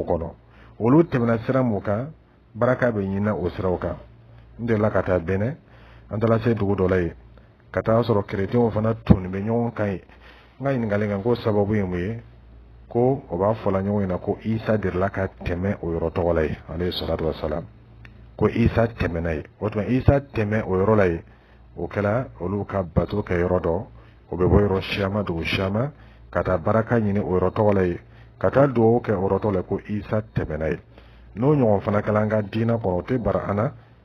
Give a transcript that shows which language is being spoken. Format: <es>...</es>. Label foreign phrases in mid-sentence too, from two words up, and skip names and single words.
<bm>kɔnɔ olu tɛmɛna sira mun kan baraka bɛ ɲinina o siraw kan n delila ka taa Bɛnɛ an taara se dugu dɔ la yen ka taa sɔrɔ kerecɛnw fana tunnen bɛ ɲɔgɔn kan yen n ka ɲininkali kan ko sababu ye mun ye ko o b'a fɔla ɲɔgɔn ɲɛna ko Isa delila ka tɛmɛ o yɔrɔ tɔgɔ la yen</bm> <ar>عليه الصلاة والسلام</ar> <bm>ko Isa tɛmɛna yen o tuma Isa tɛmɛ o yɔrɔ la yen o kɛla olu ka bato kɛ yɔrɔ dɔ o bɛ bɔ yɔrɔ caman dugu caman ka taa baraka ɲini o yɔrɔ tɔgɔ la yen ka taa dugawu kɛ o yɔrɔ tɔgɔ la ko Isa tɛmɛna yen n'o ɲɔgɔn fana kɛla an ka diinɛ kɔnɔ o tɛ bara an na</bm>